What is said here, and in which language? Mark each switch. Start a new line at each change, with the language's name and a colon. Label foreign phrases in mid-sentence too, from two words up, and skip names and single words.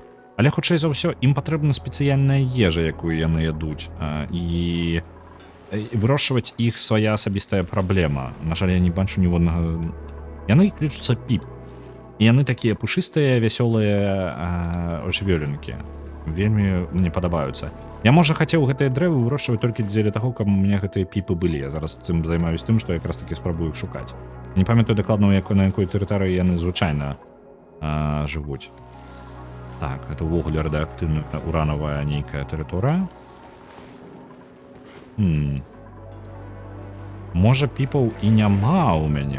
Belarusian: Але хутчэй за ўсё, ім патрэбна спецыяльная ежа, якую яны ядуць, і вырошчваць іх свая асабістая праблема. На жаль, я не бачу ніводнага... Яны клічуцца піп. І яны такія пушыстыя, вясёлыя жывёленкі. Вельмі мне падабаюцца. Я, можа, хацеў гэтыя дрэвы вырошчваць толькі дзеля таго, каб у мяне гэтыя піпы былі. Я зараз
Ukrainian: цим займаюсь
Belarusian: тым, што якраз такі спрабую іх шукаць. Не памятаю дакладна, на якой тэрыторыі яны звычайна жывуць. Так, гэта ўвогуле радыеактыўная уранавая нейкая тэрыторыя. Можа, піпаў і няма ў мяне.